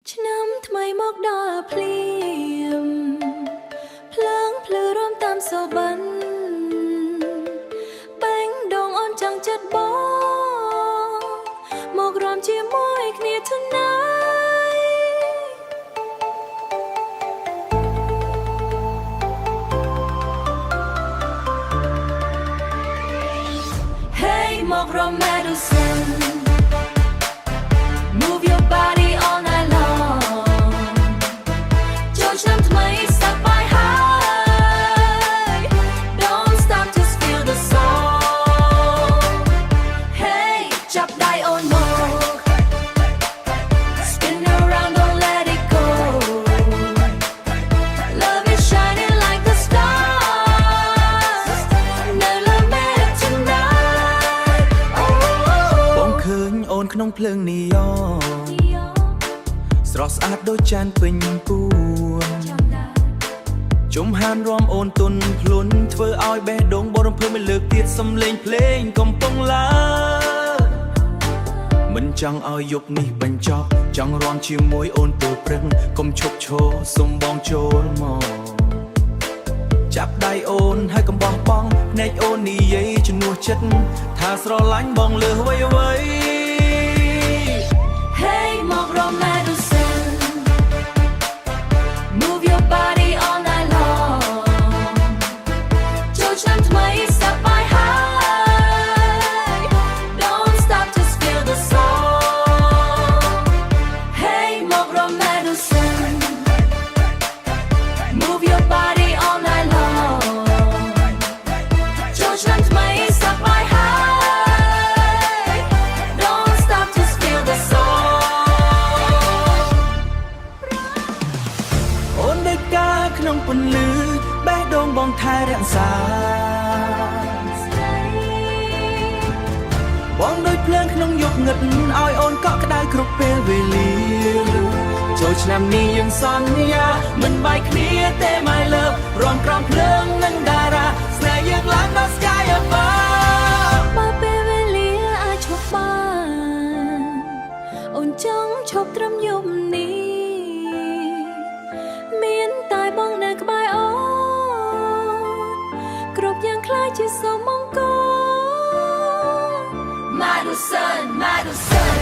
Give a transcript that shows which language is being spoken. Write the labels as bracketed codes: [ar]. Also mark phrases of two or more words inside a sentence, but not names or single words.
[km] ឆ្នាំថ្មីមកដល់ភ្លាមភ្លើងភ្លឺរំតាមសូបាន់បែងដងអូនចង់ចិត្តបងមករំជាមួយគ្នា tonight [en] Hey [km] មករំ [en] Madison Move your body all night long [km] ចូលឆ្នាំថ្មីសប្បាយហើយ [en] Don't stop just feel the song Hey [km] ចាប់ដៃអូនមក [en] Spin around don't let it go Love is shining like the stars [km] នៅលើ [en] Mad tonight [km] បងឃើញអូនក្នុងភ្លើងនីយ៉នស្រស់ស្អាតដូចចានពេញពួនជំហានរំអូន ទុនភ្លុនធ្វើឲ្យបេះដូងបងរំភើបមួយលើកទៀតសំឡេងភ្លេងកំពុងឡើងមិនចង់ឲ្យយប់នេះបញ្ចប់ចង់រាំជាមួយអូនទល់ព្រឹកកុំឈប់ឈរសុំបងចូលមកចាប់ដៃអូនហើយកុំបោះបង់ភ្នែកអូននិយាយជំនួសចិត្តថាស្រឡាញ់បងលើសអ្វី [en] Hey [km] មករំ [en] Madison Move your body all night long [km] ចូលឆ្នាំថ្មីសប្បាយហើយ [en] Don't stop just feel the song Hey [km] មករំ [en] Madison Move your body all night long [km] ចូលឆ្នាំថ្មីសប្បាយហើយ [en] Don't stop just feel the song [km] អូនដូចកាក្នុងពន្លឺបេះដូងបងថែរក្សាបងដូចភ្លើងក្នុងយប់ងឹតឲ្យអូនកក់ក្ដៅគ្រប់ពេលវេលាចូលឆ្នាំនេះយើងសន្យាមិនបែកគ្នាទេ [en] my love [km] រំក្រំភ្លើងនឹងតារាស្នេហ៍យើងឡើងដល់ [en] sky above [km] បើពេលវេលាអាចឈប់បានអូនចង់ឈប់ត្រឹមយប់នេះមានតែបងនៅក្បែរអូនគ្រប់យ៉ាងខ្លាចជាសមង្គល Madison Madison